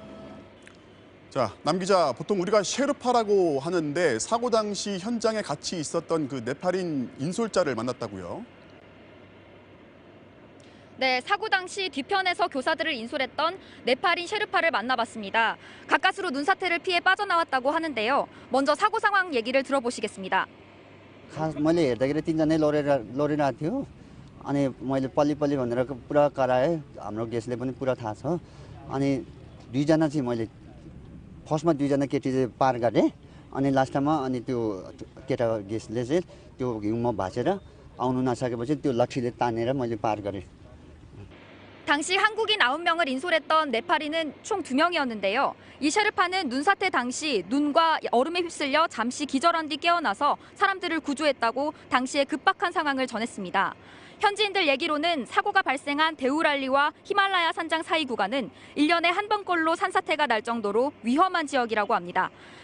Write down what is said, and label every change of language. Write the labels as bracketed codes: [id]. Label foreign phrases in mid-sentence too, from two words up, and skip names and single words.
[ko] 자, 남 기자, 보통 우리가 셰르파라고 하는데 사고 당시 현장에 같이 있었던 그 네팔인 인솔자를 만났다고요? 네, 사고 당시 뒤편에서 교사들을 인솔했던 네팔인 셰르파를 만나봤습니다. 가까스로 눈사태를 피해 빠져나왔다고 하는데요. 먼저 사고 상황 얘기를 들어보시겠습니다. [ne] मैले हेर्दाखेरि तीनजना लडिरहेको थियो अनि मैले पल्ली भनेर पुरा कराएँ हाम्रो गेस्टले पनि पुरा थाहा छ अनि दुईजना चाहिँ मैले फर्स्टमा दुईजना केटी चाहिँ पार गरेँ अनि लास्टमा अनि त्यो केटा गेस्टले चाहिँ त्यो हिउँमा भाँचेर आउनु नसकेपछि त्यो लट्ठीले तानेर मैले पार गरेँ. [ko] 당시 한국인 9명을 인솔했던 네팔인은 총 2명이었는데요. 이 셰르파는 눈사태 당시 눈과 얼음에 휩쓸려 잠시 기절한 뒤 깨어나서 사람들을 구조했다고 당시의 급박한 상황을 전했습니다. 현지인들 얘기로는 사고가 발생한 데우랄리와 히말라야 산장 사이 구간은 1년에 한 번꼴로 산사태가 날 정도로 위험한 지역이라고 합니다.